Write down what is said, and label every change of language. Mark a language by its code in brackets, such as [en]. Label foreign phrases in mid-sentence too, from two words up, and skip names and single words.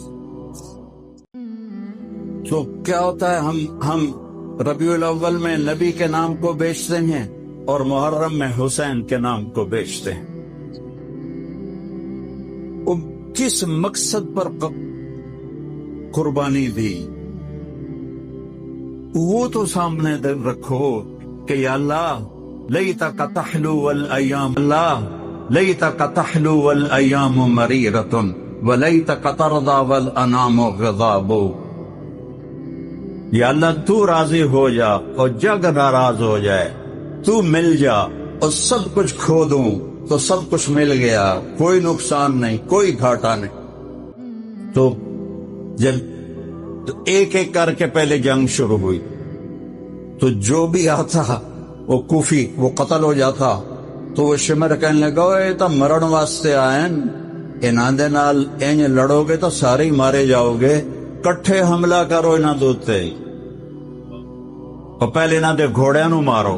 [ur] تو کیا ہوتا ہے, ہم ربیع الاول میں نبی کے نام کو بیچتے ہیں اور محرم میں حسین کے نام کو بیچتے ہیں. کس مقصد پر قربانی دی وہ تو سامنے رکھو کہ [ar] یا اللہ لیتک تحلو والایام, اللہ لیتک تحلو والایام مریرۃ ولیتک ترضی والانام غضاب. [ur] یا اللہ تو راضی ہو جا اور جگ ناراض ہو جائے, تو مل جا اور سب کچھ کھو دوں تو سب کچھ مل گیا، کوئی نقصان نہیں، کوئی گھاٹا نہیں۔ تو جب ایک ایک کر کے پہلے جنگ شروع ہوئی تو جو بھی آتا وہ کوفی وہ قتل ہو جاتا، تو وہ شمر کہنے لگا [pa] اے تو مرن واسطے آئین، انہاں دے نال انج لڑو گے تو سارے ہی مارے جاؤ گے، کٹھے حملہ کرو انہاں دوتے، اور پہلے انہاں دے گھوڑیاں نو مارو۔